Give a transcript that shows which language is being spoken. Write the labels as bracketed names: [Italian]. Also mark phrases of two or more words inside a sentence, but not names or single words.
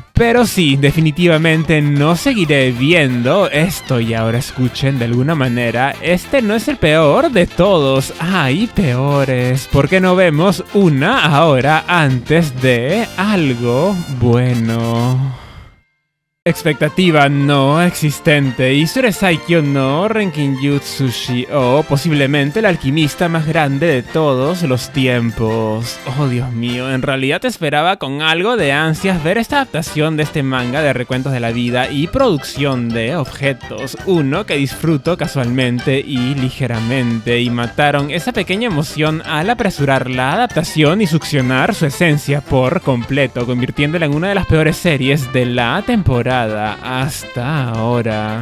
[Spanish] Pero sí, definitivamente no seguiré viendo esto. Y ahora escuchen, de alguna manera, este no es el peor de todos. Hay peores. ¿Por qué no vemos una ahora antes de algo bueno? Expectativa no existente. Isure Saikyo no Renkinjutsushi, o posiblemente el alquimista más grande de todos los tiempos. Oh, Dios mío, en realidad esperaba con algo de ansias ver esta adaptación de este manga de recuentos de la vida y producción de objetos. Uno que disfruto casualmente y ligeramente, y mataron esa pequeña emoción al apresurar la adaptación y succionar su esencia por completo, convirtiéndola en una de las peores series de la temporada hasta ahora.